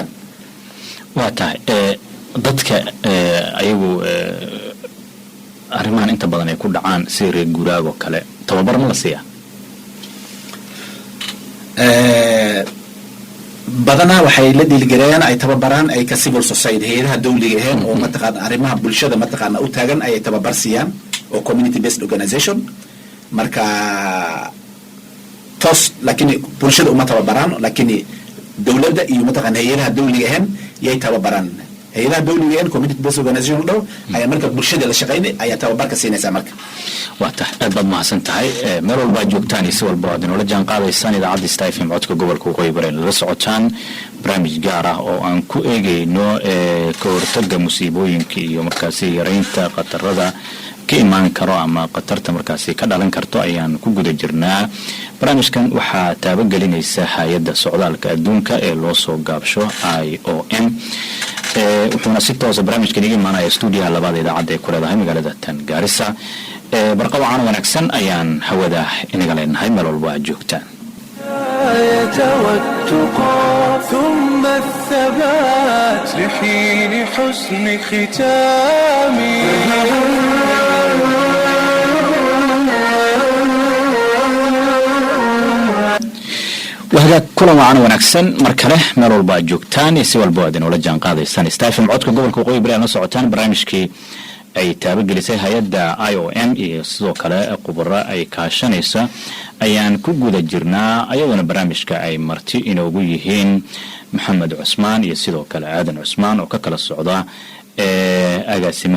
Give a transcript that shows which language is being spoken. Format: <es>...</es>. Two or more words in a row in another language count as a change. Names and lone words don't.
<so>waa tahay dadka ayagu arrimahan inta badan ay ku dhacaan si reer guuraago kale tababar ma la siiyaa badana waxay la dhiilgareeyaan ay tababaraan ay ka</so> <en>civil society</en> <so>hay'adaha dawliga ah oo mataqaana arrimaha bulshada mataqaana u taagan ay tababar siiyaan oo</so> <en>community based organization</en> <so>marka toos laakiin bulshada uma tababaraan laakiin dawladda iyo mataqaana hay'adaha dawliga ah yay tababaraan hay'adaha dawliga ah</so> <en>community based organization</en> <so>dhow ay marka bulshada la shaqeynay ay tababarka siinaysaa marka waa tahay aad baad mahadsan tahay meel walba joogtaan iyo si walba aad inoola jaan qaadaysaan idaacadda Star FM codka gobolka Waqooyi Bari la socotaan barnaamij gaar ah oo aan ku eegayno ka hortagga musiibooyinka iyo markaasi yareynta qatarada ka imaan karo ama qatarta markaasi ka dhalan karto ayaan ku guda jirnaa barnaamijkan waxaa taabagelinaysa hay'adda socdaalka adduunka ee loo soo gaabsho IOM wuxuuna si toos ah barnaamijkan iga imaanaya stuudiyaha labaad idaacadda ee ku leedahay magaalada tan Garissa barqa wacan wanaagsan ayaan hawada inaga leenahay meel walba aad joogtaan</so> <ar>ثم الثبات لحين حسن ختامي وهذا كل وعن ونكسن مركله مال</ar> <so>walba joogtaan si walba aad inoola jaan qaadaysaan istaafim codka gobolka Waqooyi Bari aan socotaan barnaamijkii ay taabagelisay hay'adda IOM iyo sidoo kale khubaro ay kaashanaysa ayaan ku guda jirnaa ayaduna barnaamijka ay marti inoogu yihiin Maxamed Cusmaan iyo sidoo kale Aadan Cusmaan oo ka kala socda agaasimaha</so>